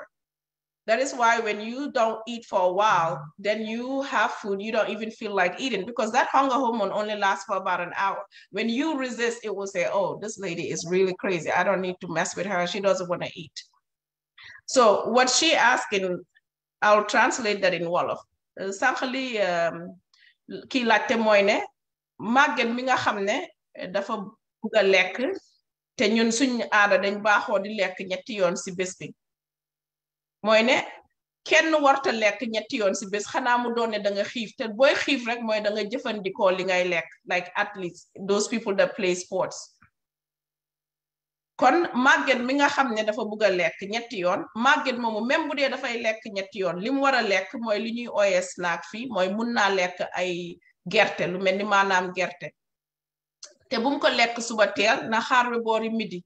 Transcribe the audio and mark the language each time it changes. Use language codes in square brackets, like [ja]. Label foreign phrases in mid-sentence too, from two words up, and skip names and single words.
[en] That is why when you don't eat for a while, then you have food, you don't even feel like eating, because that hunger hormone only lasts for about an hour. When you resist, it will say, oh, this lady is really crazy. I don't need to mess with her. She doesn't want to eat. So what she asking, I'll translate that in Wolof. [wo] Sànqali kii laajte mooy ne màgget mi nga xam ne dafa bugg a lekk te ñun suñ aada dañ baaxoo di lekk ñetti yoon si bés bi. mooy ne kenn warta lekk ñetti yoon si bés xanaa mu doon ne da nga xiif te booy xiif rek mooy da nga jëfandikoo li ngay lekk, [en] like athletes, those people that play sports. [wo] kon màgget mi nga xam ne dafa bugg a lekk ñetti yoon, màgget moomu même bu dee dafay lekk ñetti yoon li mu war a lekk mooy li ñuy ooyee snack fii, mooy mun naa lekk ay gerte, lu mel ni maanaam gerte. te bu mu ko lekk suba teel na xaar ba boori midi.